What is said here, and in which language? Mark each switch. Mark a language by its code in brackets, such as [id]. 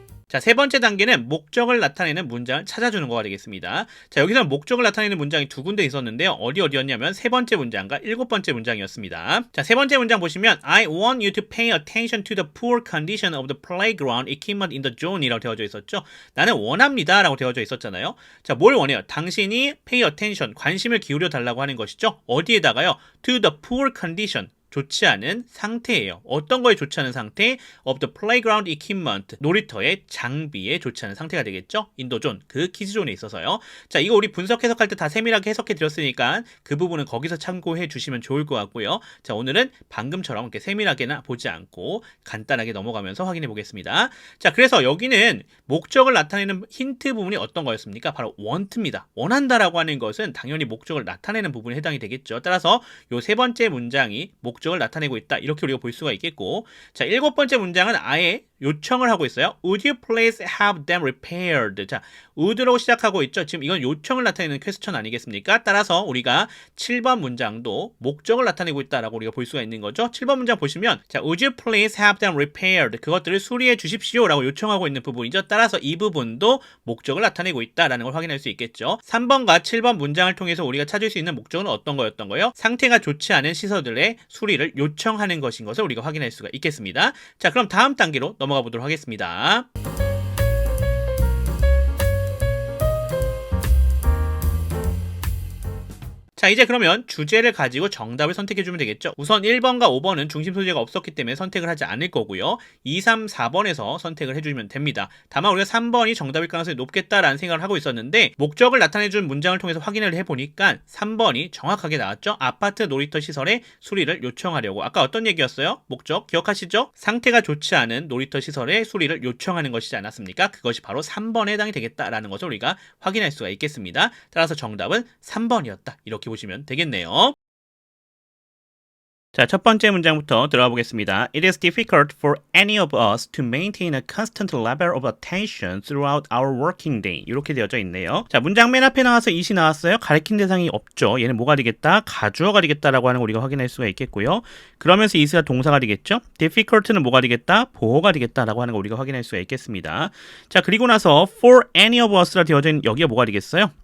[ko] 자, 세 번째 단계는 목적을 나타내는 문장을 찾아주는 거가 되겠습니다. 자, 여기서는 목적을 나타내는 문장이 두 군데 있었는데요. 어디였냐면 세 번째 문장과 일곱 번째 문장이었습니다. [en] 자, 세 번째 문장 보시면 I want you to pay attention to the poor condition of the playground equipment in the zone [ko] 이라고 되어져 있었죠. 나는 원합니다 라고 되어져 있었잖아요. 자, 뭘 원해요? 당신이 pay attention, 관심을 기울여 달라고 하는 것이죠. 어디에다가요? [en] To the poor condition, [ko] 좋지 않은 상태예요. 어떤 거에 좋지 않은 상태? [en] Of the playground equipment, [ko] 놀이터의 장비에 좋지 않은 상태가 되겠죠? 인도존, 그 키즈존에 있어서요. 자, 이거 우리 분석 해석할 때 다 세밀하게 해석해 드렸으니까 그 부분은 거기서 참고해 주시면 좋을 것 같고요. 자, 오늘은 방금처럼 이렇게 세밀하게나 보지 않고 간단하게 넘어가면서 확인해 보겠습니다. 자, 그래서 여기는 목적을 나타내는 힌트 부분이 어떤 거였습니까? 바로 want입니다. 원한다라고 하는 것은 당연히 목적을 나타내는 부분에 해당이 되겠죠. 따라서 요 세 번째 문장이 목적을 나타내고 있다 이렇게 우리가 볼 수가 있겠고, 자, 일곱 번째 문장은 아예 요청을 하고 있어요. [en] Would you please have them repaired? [ko] 자, would로 시작하고 있죠. 지금 이건 요청을 나타내는 퀘스천 아니겠습니까? 따라서 우리가 7번 문장도 목적을 나타내고 있다라고 우리가 볼 수가 있는 거죠. 7번 문장 보시면 자, [en] Would you please have them repaired? [ko] 그것들을 수리해 주십시오 라고 요청하고 있는 부분이죠. 따라서 이 부분도 목적을 나타내고 있다라는 걸 확인할 수 있겠죠. 3번과 7번 문장을 통해서 우리가 찾을 수 있는 목적은 어떤 거였던 거예요? 상태가 좋지 않은 시설들의 수리를 요청하는 것인 것을 우리가 확인할 수가 있겠습니다. 자, 그럼 다음 단계로 넘어가 보도록 하겠습니다. 자, 이제 그러면 주제를 가지고 정답을 선택해주면 되겠죠. 우선 1번과 5번은 중심 소재가 없었기 때문에 선택을 하지 않을 거고요. 2, 3, 4번에서 선택을 해주면 됩니다. 다만 우리가 3번이 정답일 가능성이 높겠다라는 생각을 하고 있었는데 목적을 나타내준 문장을 통해서 확인을 해보니까 3번이 정확하게 나왔죠. 아파트 놀이터 시설의 수리를 요청하려고. 아까 어떤 얘기였어요? 목적 기억하시죠? 상태가 좋지 않은 놀이터 시설의 수리를 요청하는 것이지 않았습니까? 그것이 바로 3번에 해당이 되겠다라는 것을 우리가 확인할 수가 있겠습니다. 따라서 정답은 3번이었다. 이렇게 보시면 되겠네요. 자, 첫 번째 문장부터 들어가 보겠습니다. [en] It is difficult for any of us to maintain a constant level of attention throughout our working day. [ko] 이렇게 되어져 있네요. 자, 문장 맨 앞에 나와서 it이 나왔어요. 가리킨 대상이 없죠. 얘는 뭐가 되겠다? 가주어가 되겠다라고 하는 거 우리가 확인할 수가 있겠고요. 그러면서 it가 동사가 되겠죠. difficult는 뭐가 되겠다? 보호가 되겠다라고 하는 거 우리가 확인할 수가 있겠습니다. 자, 그리고 나서 for any of us라 되어져 있는 여기가 뭐가 되겠어요?